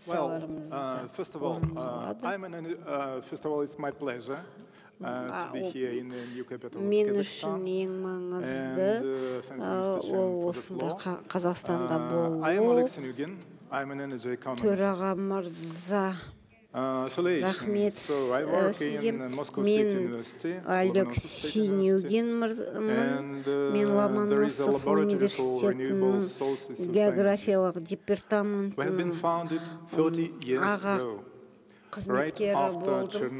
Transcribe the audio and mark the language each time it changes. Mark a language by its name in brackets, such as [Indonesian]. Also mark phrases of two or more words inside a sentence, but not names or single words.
[English] Well, first of all, it's my pleasure to be here in the new capital of Kazakhstan. I am Oleg Sinugin. I'm an energy economist. [Kazakh] Рахмет сізге. Мен Олег Синюгинмін. Мен Ломоносов университетінің географиялық департаментінің аға қызметкері болдым.